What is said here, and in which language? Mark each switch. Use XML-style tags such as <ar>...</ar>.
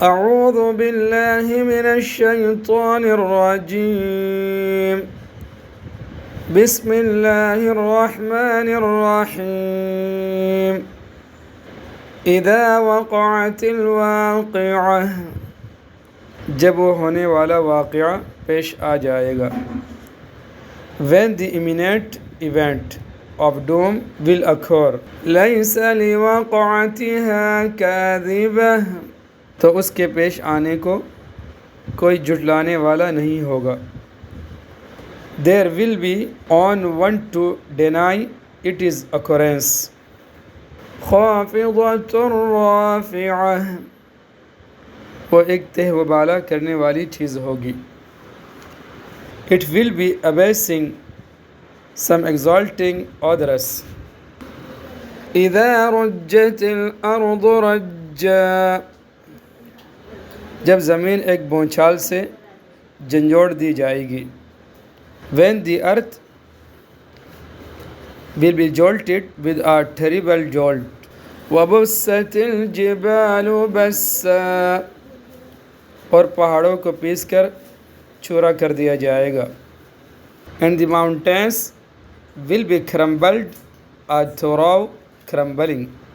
<ar>أعوذ بالله من الشيطان الرجيم بسم الله الرحمن الرحيم إذا وقعت الواقعة</ar> <ur>جب وہ ہونے والا واقعہ پیش آ جائے گا.</ur> <en>When the imminent event of doom will occur.</en> <ar>ليس لوقعتها كاذبة</ar> <ur>تو اس کے پیش آنے کو کوئی جھٹلانے والا نہیں ہوگا.</ur> <en>There will be on one to deny its occurrence.</en> <ar>خافضة رافعة</ar> <ur>وہ ایک تہ و بالا کرنے والی چیز ہوگی.</ur> <en>It will be abasing some exalting others.</en> <ar>إذا رجت الأرض رجا</ar> <ur>جب زمین ایک بونچھال سے جھنجھوڑ دی جائے گی.</ur> <en>When the earth will be jolted with a terrible jolt.</en> <ar>وَبُسَّتِ الْجِبَالُ بَسًّا</ar> <ur>اور پہاڑوں کو پیس کر چورا کر دیا جائے گا.</ur> <en>And the mountains will be crumbled a thorough crumbling.</en>